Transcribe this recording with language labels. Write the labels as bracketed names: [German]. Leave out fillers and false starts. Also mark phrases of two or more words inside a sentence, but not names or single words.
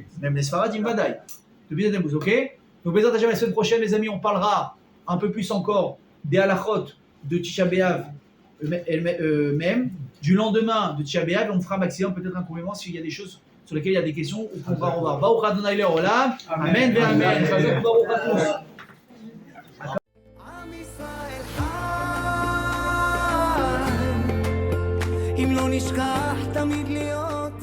[French] Même les [Hebrew] ספרדים ודאי. [French] Depuis le 17 Tammuz, ok? Donc, [Hebrew] בעזרת השם, [French] la semaine prochaine, les amis, on parlera un peu plus encore des halachot de Tisha B'Av même, du lendemain de Tisha B'Av, on fera maximum peut-être un complément s'il y a des choses sur lesquelles il y a des questions ou qu'on va revoir. [Hebrew] ברוך ה' לעולם. אמן, אמן. חזק ברוך [French] à tous. [Hebrew] עם ישראל חי, אם לא נשכח תמיד להיות